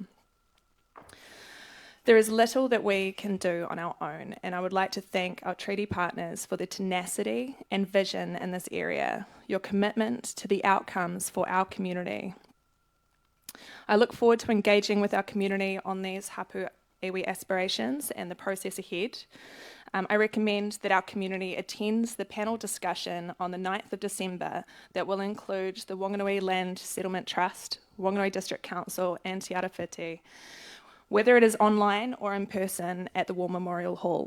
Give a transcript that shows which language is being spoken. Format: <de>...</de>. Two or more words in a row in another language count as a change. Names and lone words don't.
<en>There is little that we can do on our own, and I would like to thank our treaty partners for their tenacity and vision in this area, your commitment to the outcomes for our community. I look forward to engaging with our community on these</en> <mi>hapu iwi</mi> <en>aspirations and the process ahead. I recommend that our community attends the panel discussion on the 9th of December that will include the Wanganui Land Settlement Trust, Wanganui District Council and Te Arawhiti, whether it is online or in person at the War Memorial Hall.</en>